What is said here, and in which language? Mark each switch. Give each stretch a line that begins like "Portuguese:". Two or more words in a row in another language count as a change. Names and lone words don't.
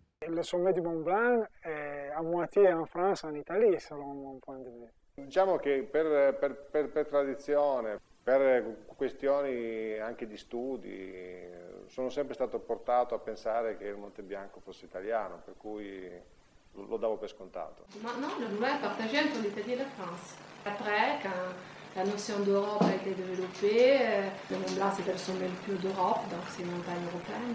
French: Le sommet du Mont Blanc è a moitié en France, en Italie, selon mon point de vue.
Italian: Diciamo che per tradizione, per questioni anche di studi, sono sempre stato portato a pensare che il Monte Bianco fosse italiano, per cui lo davo per scontato.
French: Maintenant, le Mont Blanc est partagé entre l'Italie et la France. Après, quand la notion d'Europe a été développée, le Mont Blanc c'était le sommet le plus haut d'Europe, donc c'est une montagne européenne.